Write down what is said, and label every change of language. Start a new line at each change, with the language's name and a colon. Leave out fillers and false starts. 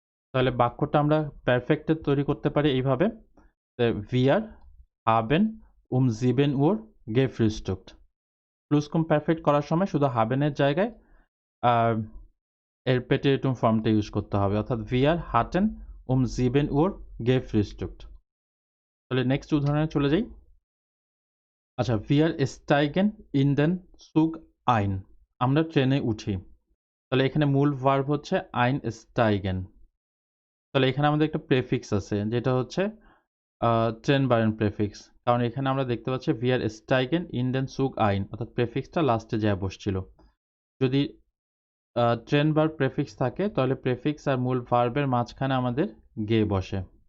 Bangla: তাহলে বাক্যটা আমরা পারফেক্টে তৈরি করতে পারি এইভাবে,
German: wir haben um 7 Uhr gefrühstückt।
Bangla: প্লুসকুমপারফেক্ট করার সময় শুধু হাবেনের জায়গায় এর পেটিরিটুম ফর্মটা ইউজ করতে হবে, অর্থাৎ
German: wir hatten um 7 Uhr gefrühstückt।
Bangla: তাহলে নেক্সট উদাহরণে চলে যাই।
German: আচ্ছা, wir steigen in den Zug ein।
Bangla: আমরা ট্রেনে উঠি। তাহলে এখানে মূল ভার্ব হচ্ছে einsteigen। তাহলে এখানে আমাদের একটা প্রেফিক্স আছে যেটা হচ্ছে ট্রেন বারেন প্রেফিক্স, কারণ এখানে আমরা দেখতে পাচ্ছি
German: wir steigen in den Zug ein,
Bangla: অর্থাৎ প্রেফিক্সটা লাস্টে যা বসছিল। যদি ট্রেন বার প্রেফিক্স থাকে তাহলে প্রেফিক্স আর মূল ভার্বের মাঝখানে আমাদের গে বসে।